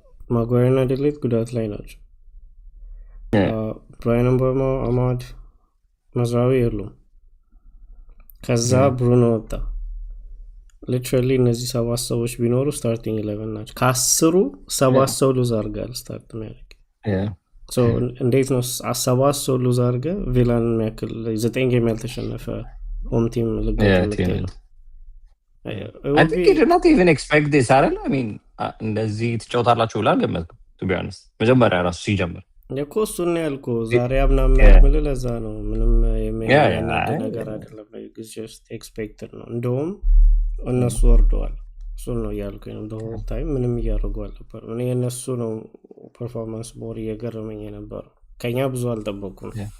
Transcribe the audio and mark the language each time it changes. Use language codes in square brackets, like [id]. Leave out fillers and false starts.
[am] ማጓየርና ዴሌት ጉዳት ላይ ናቸው። ብራያን ምቤሞ፣ አማድ፣ መዝራዊ የሉም። ከዛ ብሩኖ ወጣ። ሊትራሊ እነዚህ 7 ሰዎች ቢኖሩ ስታርቲንግ 11 ናቸው። ከ10ሩ 7 ሰው ሉዝ አድርጋል ስታርት የሚያደርግ እንዴት ነው 7 ሰው ሉዝ አድርገ ቪላን የሚያክል 9 ጌም ያልተሸነፈ ሆም ቲም ልገጥምትለው? [en] I think you did not even expect this አይደል? I mean [am] እንደዚህ ትጫወታላችሁ ብላ አልገመትኩም [en] to be honest። [am] መጀመሪያ ራሱ ሲጀምር እኮ እሱን ያልኩ ዛሬ አምናም ያልኩት ለዛ ነው። ምንም የሚያናድ ነገር አይደለም። [en] just expected [am] ነው። እንደውም እነሱ ወርደዋል። እሱን ነው ያልኩኝ ነው [en] the whole time። [am] ምንም እያደረጉ አልነበር። እኔ የነሱ ነው ፐርፎርማንስ ሞር እየገረመኝ ነበር። ከኛ ብዙ አልጠበቁም